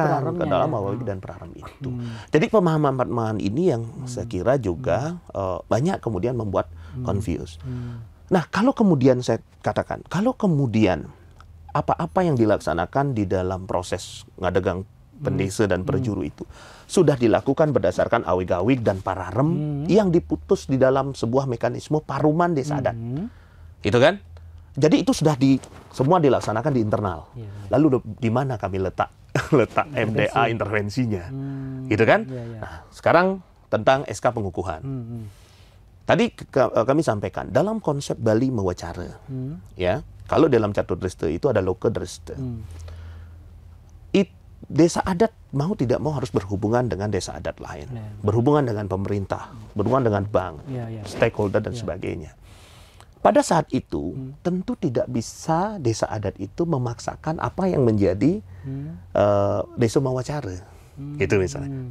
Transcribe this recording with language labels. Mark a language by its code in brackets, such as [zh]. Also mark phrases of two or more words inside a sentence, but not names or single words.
[id] ke dalam awig dan prarem itu. Jadi pemahaman ini yang saya kira juga banyak kemudian membuat confused. Nah, kalau kemudian saya katakan, kalau kemudian apa-apa yang dilaksanakan di dalam proses ngadegang pendesa dan perjuru itu sudah dilakukan berdasarkan awig-awig dan pararem yang diputus di dalam sebuah mekanisme paruman desa adat. Itu kan? Jadi itu sudah semua dilaksanakan di internal. Lalu di mana kami letak MDA intervensinya? Gitu kan? Nah, sekarang tentang SK pengukuhan. Tadi kami sampaikan dalam konsep Bali Mawacara, ya, kalau dalam [ban] catur dreste [id] itu ada [ban] loke dreste. [id] Desa adat mau tidak mau harus berhubungan dengan desa adat lain, berhubungan dengan pemerintah, berhubungan dengan bank, stakeholder dan sebagainya. Pada saat itu tentu tidak bisa desa adat itu memaksakan apa yang menjadi desa Mawacara, gitu misalnya.